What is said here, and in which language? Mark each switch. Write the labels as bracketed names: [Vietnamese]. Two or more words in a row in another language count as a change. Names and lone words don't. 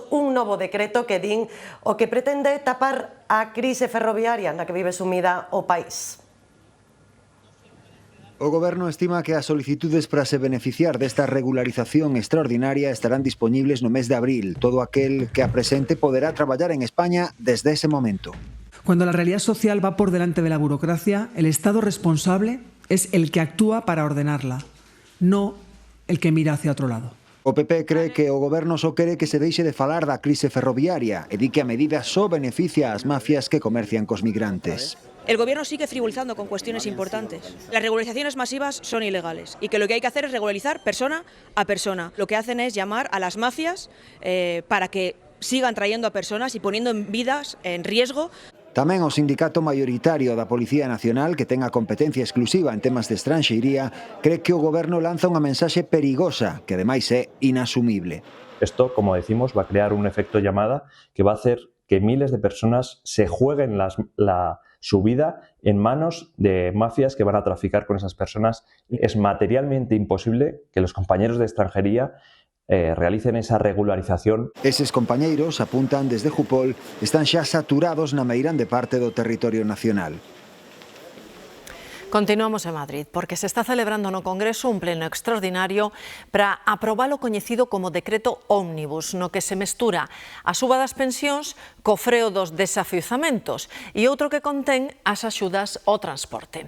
[Galician] Un novo decreto que din o que pretende tapar a crise ferroviaria na que vive sumida o país. O Goberno estima que as solicitudes para se beneficiar desta regularización extraordinaria estarán disponibles no mes de abril. Todo aquel que a presente poderá traballar en España desde ese momento. [Spanish] Cuando la realidad social va por delante de la burocracia, el Estado responsable es el que actúa para ordenarla, no el que mira hacia otro lado. [Galician] O PP cree que o Goberno só quere que se deixe de falar da crise ferroviaria e di que a medida só beneficia ás mafias que comercian cos migrantes. [Spanish] El Gobierno sigue frivolizando con cuestiones importantes. Las regularizaciones masivas son ilegales y que lo que hay que hacer es regularizar persona a persona. Lo que hacen es llamar a las mafias para que sigan trayendo a personas y poniendo vidas en riesgo. [Galician] Tamén o sindicato maioritario da Policía Nacional, que ten a competencia exclusiva en temas de estranxeiría, cree que o Goberno lanza unha mensaxe perigosa, que ademais é inasumible. [Spanish] Esto, como decimos, va a crear un efecto llamada que va a hacer que miles de personas se jueguen su vida en manos de mafias que van a traficar con esas personas. Es materialmente imposible que los compañeros de extranjería realicen esa regularización. [Galician] Eses compañeiros, apuntan desde Jupol, están xa saturados na meirande parte do territorio nacional. Continuamos en Madrid, porque se está celebrando no Congreso un pleno extraordinario para aprobar o coñecido como decreto ómnibus, no que se mestura a suba das pensións co freo dos desafiuzamentos e outro que contén as axudas ao transporte.